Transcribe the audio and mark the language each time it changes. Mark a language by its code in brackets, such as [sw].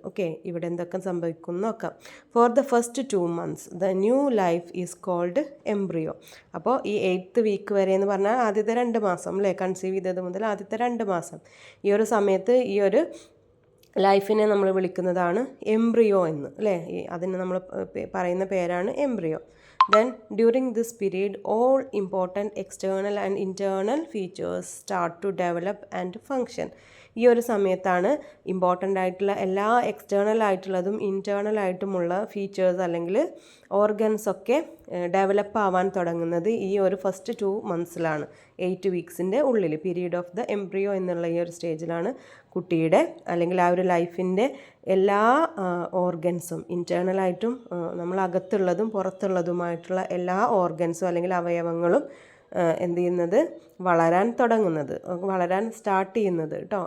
[en] okay, [ml] ഇവിടെ എന്തൊക്കെ സംഭവിക്കും നോക്കാം. [en] For the first 2 months the new life is called embryo. [ml] അപ്പോൾ ഈ 8th വീക്ക് വരെ എന്ന് പറഞ്ഞാൽ ആദ്യത്തെ 2 മാസം അല്ലേ, കൺസീവ് ചെയ്തത് മുതൽ ആദ്യത്തെ 2 മാസം, ഈ ഒരു സമയത്ത് ഈ ഒരു ലൈഫിനെ നമ്മൾ വിളിക്കുന്നതാണ് എംബ്രിയോ എന്ന് അല്ലേ. അതിന് നമ്മൾ പറയുന്ന പേരാണ് embryo. [en] Then during this period all important external and internal features start to develop and function. [ml] ഈ ഒരു സമയത്താണ് ഇമ്പോർട്ടൻ്റ് ആയിട്ടുള്ള എല്ലാ എക്സ്റ്റേണൽ ആയിട്ടുള്ളതും ഇൻറ്റേർണൽ ആയിട്ടുമുള്ള ഫീച്ചേഴ്സ് അല്ലെങ്കിൽ ഓർഗൻസ് ഒക്കെ ഡെവലപ്പ് ആവാൻ തുടങ്ങുന്നത് ഈ ഒരു ഫസ്റ്റ് 2 monthsലാണ്, 8 വീക്സിൻ്റെ ഉള്ളിൽ. പീരീഡ് ഓഫ് ദ എംബ്രിയോ എന്നുള്ള ഈ ഒരു സ്റ്റേജിലാണ് കുട്ടിയുടെ അല്ലെങ്കിൽ ആ ഒരു ലൈഫിൻ്റെ എല്ലാ ഓർഗൻസും ഇൻറ്റേർണലായിട്ടും നമ്മൾ അകത്തുള്ളതും പുറത്തുള്ളതുമായിട്ടുള്ള എല്ലാ ഓർഗൻസും അല്ലെങ്കിൽ അവയവങ്ങളും എന്ത് ചെയ്യുന്നത്, വളരാൻ തുടങ്ങുന്നത്, വളരാൻ സ്റ്റാർട്ട് ചെയ്യുന്നത് കേട്ടോ.